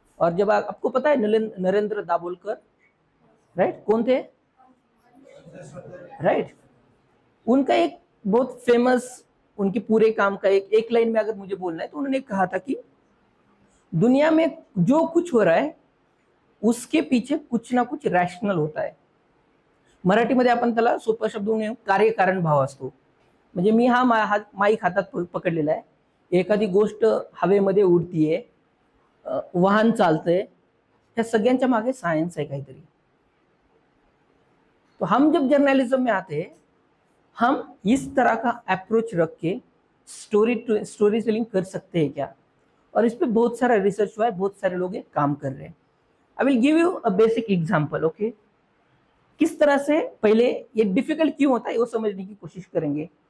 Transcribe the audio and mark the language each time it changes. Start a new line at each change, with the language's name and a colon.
Hindi: और जब आपको पता है नरेंद्र दाभोलकर, राइट, कौन थे, राइट, उनका एक बहुत फेमस, उनके पूरे काम का एक लाइन में अगर मुझे बोलना है तो उन्होंने कहा था कि दुनिया में जो कुछ हो रहा है उसके पीछे कुछ ना कुछ रॅशनल
Marathi: होत आहे. मराठीमध्ये आपण त्याला सोप्या शब्दाने कार्यकारण भाव असतो. म्हणजे मी हा माईक हातात पकडलेला आहे, एखादी गोष्ट हवेमध्ये उडतीये, वाहन चालतंय, ह्या सगळ्यांच्या मागे सायन्स आहे काहीतरी.
Hindi: तो हम जब जर्नलिज्म में आते हैं, हम इस तरह का अप्रोच रख के स्टोरी टेलिंग कर सकते हैं क्या, और इस पे बहुत सारा रिसर्च हुआ है, बहुत सारे लोग ये काम कर रहे हैं.
English: I will give you a basic example,
Hindi: okay. किस तरह से, पहले ये डिफिकल्ट क्यों होता है वो समझने की कोशिश करेंगे.